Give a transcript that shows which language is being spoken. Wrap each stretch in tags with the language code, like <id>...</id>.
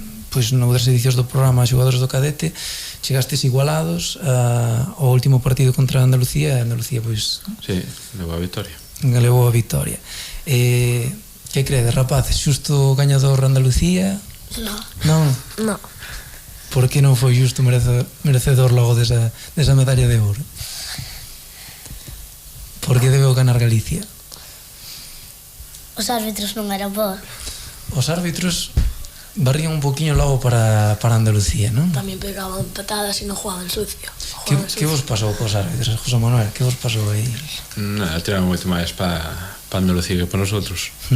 <gl>pois noutras edicións do programa Xogadores do Cadete chegastes igualados ao último partido contra Andalucía e Andalucía pois Sí, levou a vitória. levou a vitória. Que credes, rapaces? Xusto gañador Andalucía? Non?</gl> <es>No.</es> <gl>Por que non foi xusto merecedor logo desa medalla de ouro? Por que debeu ganar Galicia? Os árbitros non eran bons. Os árbitros barrían un poquinho logo para Andalucía, non?</gl> <es>También pegaban patadas y no jugaban sucio.</es> <gl>Que vos pasou cos árbitros, José Manuel? Que vos pasou aí? Nada, tiraron moito máis para Andalucía que para nosotros.</gl>